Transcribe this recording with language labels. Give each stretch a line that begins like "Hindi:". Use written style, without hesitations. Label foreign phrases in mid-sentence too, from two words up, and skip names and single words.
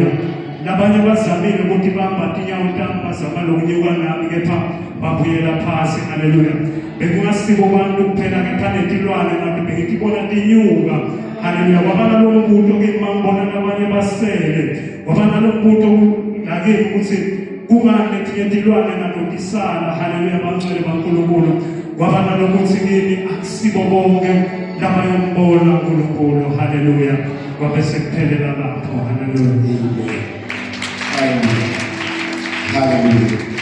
Swati: Labanye bazamile ukuthi bambathe inyawo tami bazama lokunyuka nami, kepha babuyela phasi. Haleluya. Bekungasiko bantu kuphela, kepha netilwane nami bengitibona tinyuka. Haleluya. Kwabana lo mbuto ngimambona labanye basele. Kwabana lo mbuto ngakini ukuthi kungane tiyetilwane nadotisana. Haleluya. Bangcwele baNkulunkulu. Kwabana lokuthi kimi akusibo bonke labayombona uNkulunkulu. Haleluya. Kwabe sekuphelela lapho. Haleluya. Amen. Haleluya.